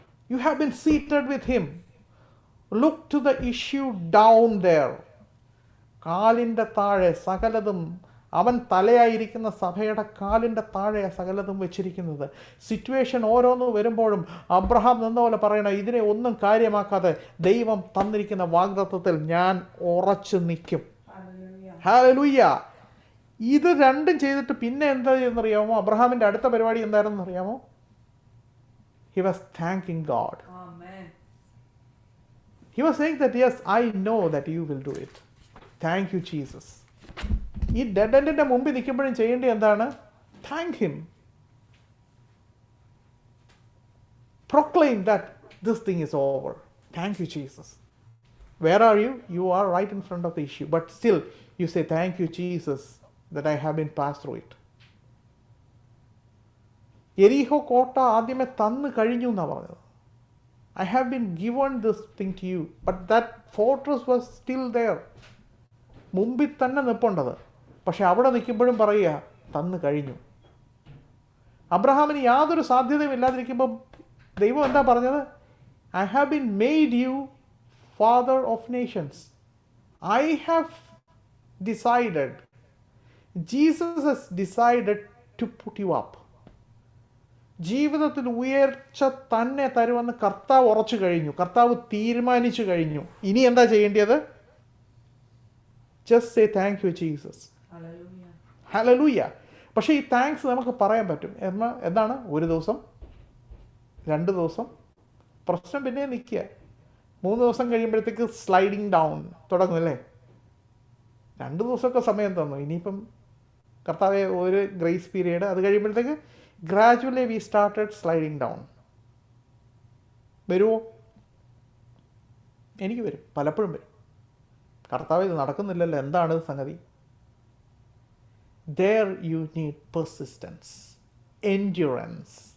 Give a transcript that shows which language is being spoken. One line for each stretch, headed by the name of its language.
English: You have been seated with him. Look to the issue down there.
Malayalam: കാലിൻ്റെ താഴെ സകലതും, അവൻ തലയായിരിക്കുന്ന സഭയുടെ കാലിൻ്റെ താഴെ സകലതും വെച്ചിരിക്കുന്നത്. സിറ്റുവേഷൻ ഓരോന്നും വരുമ്പോഴും അബ്രഹാം നിന്ന പോലെ പറയണം, ഇതിനെ ഒന്നും കാര്യമാക്കാതെ ദൈവം തന്നിരിക്കുന്ന വാഗ്ദത്തത്തിൽ ഞാൻ ഉറച്ചു നിൽക്കും. ഹല്ലേലൂയ. ഇത് രണ്ടും ചെയ്തിട്ട് പിന്നെ എന്താ ചെയ്യുന്നറിയാമോ? അബ്രഹാമിൻ്റെ അടുത്ത പരിപാടി എന്തായിരുന്നെന്ന് അറിയാമോ?
English: He was thanking God. Amen. He was saying that, yes, I know that you will do it. Thank you, Jesus.
Malayalam: ഈ ഡെഡ് എൻഡിൻ്റെ മുമ്പിൽ നിൽക്കുമ്പോഴും ചെയ്യേണ്ടത് എന്താണ്?
English: Thank him. Proclaim that this thing is over. Thank you, Jesus. Where are you? You are right in front of the issue. But still, you say, thank you, Jesus, that I have been passed through it.
Malayalam: എരീഹോ കോട്ട ആദ്യമേ തന്നു കഴിഞ്ഞു എന്നാണ് പറഞ്ഞത്.
English: I have been given this thing to you. But that fortress was still there.
Malayalam: മുമ്പിൽ തന്നെ നിൽപ്പുണ്ടത്. പക്ഷെ അവിടെ നിൽക്കുമ്പോഴും പറയുക, തന്നു കഴിഞ്ഞു. അബ്രഹാമിന് യാതൊരു സാധ്യതയും ഇല്ലാതിരിക്കുമ്പോൾ ദൈവം എന്താ പറഞ്ഞത്?
English: I have been made you father of nations. I have decided. Jesus has decided to put you up.
Malayalam: ജീവിതത്തിൽ ഉയർച്ച തന്നെ തരുമെന്ന് കർത്താവ് ഉറച്ചു കഴിഞ്ഞു. കർത്താവ് തീരുമാനിച്ചു കഴിഞ്ഞു. ഇനി എന്താ ചെയ്യേണ്ടത്?
English: Just say thank you, Jesus. Hallelujah.
Malayalam: Hallelujah. പക്ഷേ ഈ താങ്ക്സ് നമുക്ക് പറയാൻ പറ്റും. എന്താണ്? ഒരു ദിവസം, 2 ദിവസം, പ്രശ്നം പിന്നെ നിൽക്കുക. 3 ദിവസം കഴിയുമ്പോഴത്തേക്ക് സ്ലൈഡിങ് ഡൗൺ തുടങ്ങും അല്ലേ? 2 ദിവസമൊക്കെ സമയം തന്നു. ഇനിയിപ്പം കർത്താവെ ഒരു ഗ്രേസ് പീരീഡ്, അത് കഴിയുമ്പോഴത്തേക്ക്
English: Gradually we started sliding down.
Malayalam: വരുമോ? എനിക്ക് വരും, പലപ്പോഴും വരും. കർത്താവ് ഇത് നടക്കുന്നില്ലല്ലോ, എന്താണ് സംഗതി?
English: There you need persistence, endurance.